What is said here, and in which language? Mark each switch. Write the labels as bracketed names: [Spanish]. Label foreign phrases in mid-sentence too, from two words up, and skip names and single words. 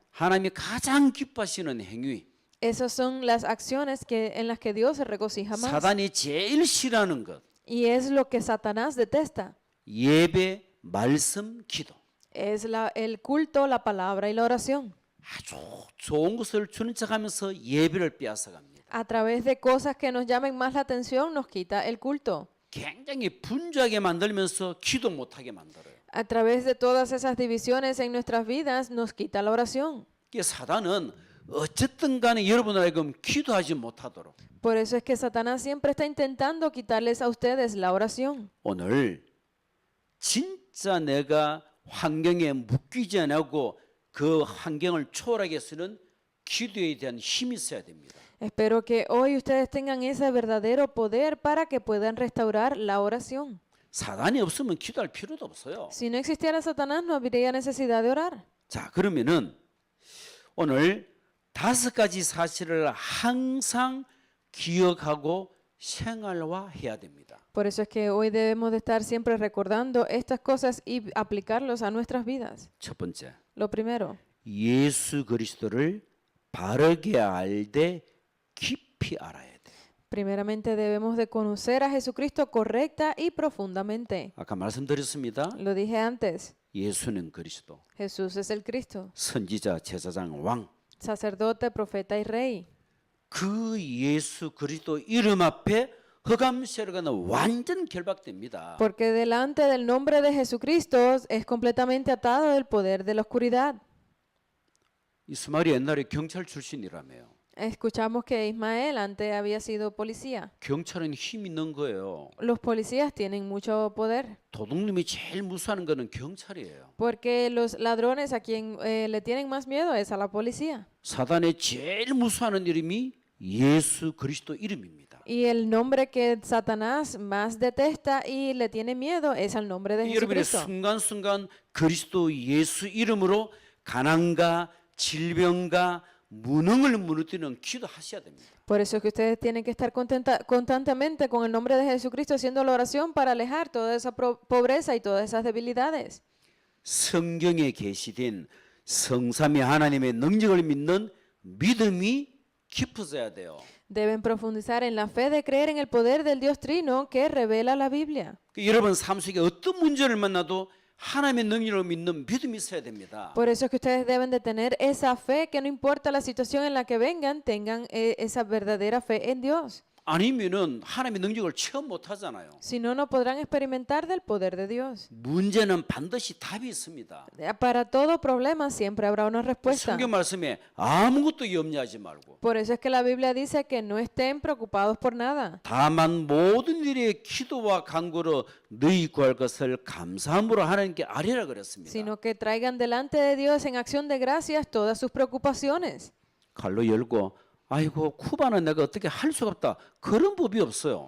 [Korean] 하나님이 가장 기뻐하시는 행위, [Spanish] Esas son las acciones en las que Dios se regocija más. [Korean] 사단이 제일 싫어하는 것, [Spanish] Y es lo que Satanás detesta. [Korean] 예배, 말씀, 기도. [Spanish] Es el culto, la palabra y la oración. [Korean] 아주 좋은 것을 주는 척하면서 예배를 빼앗아갑니다. [Spanish] A través de cosas que nos llamen más la atención, nos quita el culto. [Korean] 굉장히 분주하게 만들면서 기도 못하게 만들어요. [Spanish] A través de todas esas divisiones en nuestras vidas, nos quita la oración. [Korean] 이게 사단은 어쨌든 간에 여러분을 하여금 기도하지 못하도록 [Spanish] Por eso es que Satanás siempre está intentando quitarles a ustedes la oración. [Korean] 오늘 진짜 내가 환경에 묶이지 않고 그 환경을 초월하게 쓰는 기도에 대한 힘이 있어야 됩니다. [Spanish] Espero que hoy ustedes tengan ese verdadero poder para que puedan restaurar la oración. [Korean] 사단이 없으면 기도할 필요도 없어요. [Spanish] Si no existiera Satanás, no habría necesidad de orar. [Korean] 자, 그러면은 오늘 5가지 사실을 항상 기억하고 생활화해야 됩니다. [Spanish] Por eso es que hoy debemos de estar siempre recordando estas cosas y aplicarlos a nuestras vidas. [Korean] 첫 번째, [Spanish] Lo primero, [Korean] 예수 그리스도를 바르게 알되 깊이 알아야 돼. [Spanish] primeramente debemos de conocer a Jesucristo correcta y profundamente. [Korean] 아까 말씀드렸습니다. [Spanish] Lo dije antes, [Korean] 예수는 그리스도, [Spanish] Jesús es el Cristo, [Korean] 선지자, 제사장, 왕. [Spanish] sacerdote, profeta y rey. [Korean] 그 예수 그리스도 이름 앞에 흑암세력은 완전 결박됩니다. [Spanish] Porque delante del nombre de Jesucristo es completamente atado el poder de la oscuridad. [Korean] 이스마엘이 옛날에 경찰 출신이라며요. [Spanish] Escuchamos que Ismael antes había sido policía. [Korean] 경찰은 힘 있는 거예요. [Spanish] Los policías tienen mucho poder. [Korean] 도둑놈이 제일 무서워하는 거는 경찰이에요. [Spanish] Porque los ladrones a quien le tienen más miedo es a la policía. [Korean] 사단의 제일 무서워하는 이름이 예수 그리스도 이름입니다. [Spanish] Y el nombre que Satanás más detesta y le tiene miedo es al nombre de [Korean] 여러분의 [Spanish] Jesucristo. [Korean] 순간순간 그리스도 예수 이름으로 가난과 질병과 무능을 무너뜨리는 기도하셔야 됩니다. [Spanish] Por eso es que ustedes tienen que estar constantemente con el nombre de Jesucristo haciendo la oración para alejar toda esa pobreza y todas esas debilidades. [Korean] 성경에 계시된 성삼위 하나님의 능력을 믿는 믿음이 깊어져야 돼요. [Spanish] Deben profundizar en la fe de creer en el poder del Dios Trino que revela la Biblia. [Korean] 여러분 삶 속에 어떤 문제를 만나도 하나님의 능력을 믿는 믿음이 있어야 됩니다. [Spanish] Por eso es que ustedes deben de tener esa fe que no importa la situación en la que vengan, tengan esa verdadera fe en Dios. [Korean] 아니면은 하나님의 능력을 체험 못 하잖아요. [Spanish] Si no, no podrán experimentar del poder de Dios. [Korean] 문제는 반드시 답이 있습니다. [Spanish] Para todo problema siempre habrá una respuesta. [Korean] 성경 말씀에 아무것도 염려하지 말고 [Spanish] Por eso es que la Biblia dice que no estén preocupados por nada, [Korean] 다만 모든 일에 기도와 간구로 너희 구할 것을 감사함으로 하나님께 아뢰라 그랬습니다. [Spanish] sino que traigan delante de Dios en acción de gracias todas sus preocupaciones. [Korean] 칼로 열고 아이고 쿠바는 내가 어떻게 할 수가 없다. 그런 법이 없어요.